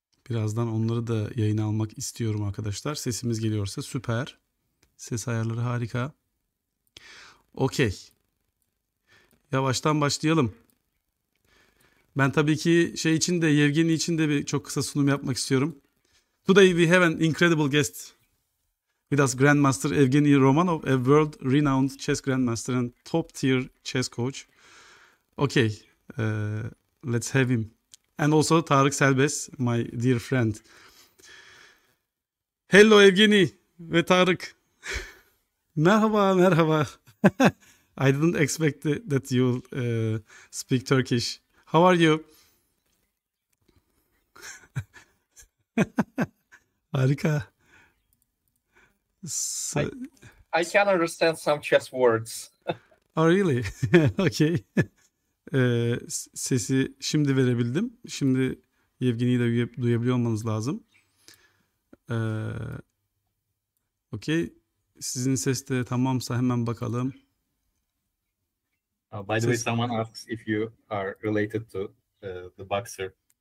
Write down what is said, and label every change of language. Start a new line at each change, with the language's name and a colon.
Turkish: Birazdan onları da yayına almak istiyorum arkadaşlar. Sesimiz geliyorsa süper. Ses ayarları harika. Okey. Yavaştan başlayalım. Ben tabii ki Evgeny için de bir çok kısa sunum yapmak istiyorum.
English: Today we have an incredible guest with us, Grandmaster Evgeny Romanov, a world-renowned chess grandmaster and top-tier chess coach. Okay, let's have him. And also Tarık Selbes, my dear friend.
Turkish: Hello Evgeny ve Tarık. Merhaba, merhaba.
English: I didn't expect that you speak Turkish. How are you?
Turkish: Harika.
English: I can understand some chess words. Oh really?
Turkish: Okay. Sesi şimdi verebildim. Şimdi Evgeny'yi de duyabiliyor olmanız lazım. Okay. Sizin ses de tamamsa hemen bakalım.
English: By the way, someone asks if you are related to the boxer.